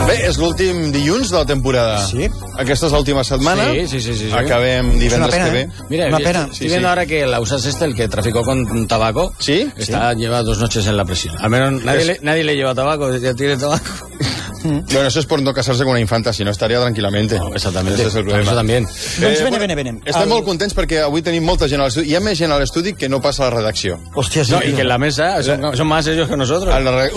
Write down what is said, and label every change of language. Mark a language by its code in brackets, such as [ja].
[ca] és l'últim dilluns de la temporada. Sí. Aquesta és l'última setmana. Sí, sí, sí, sí. Acabem divendres que ve. Mira, una pena. Estic veient ara que la USA Cesta, [es] el que traficó con tabaco, [ca] sí? [es] Está, sí. Lleva dos noches en la prisión. Al menos nadie le lleva tabaco, ya tiene tabaco. Bueno, eso es por no casarse con una infanta, si no estaría tranquilamente. No, exactamente. Ese es el problema. Eso también. [ca] Doncs vene, vene, vene. Estem molt contents perquè avui tenim molta gent a l'estudi. Hi ha més gent a l'estudi que no passa a la redacció. Hòstia, sí. No, i que en la mesa són més ells que nosaltres.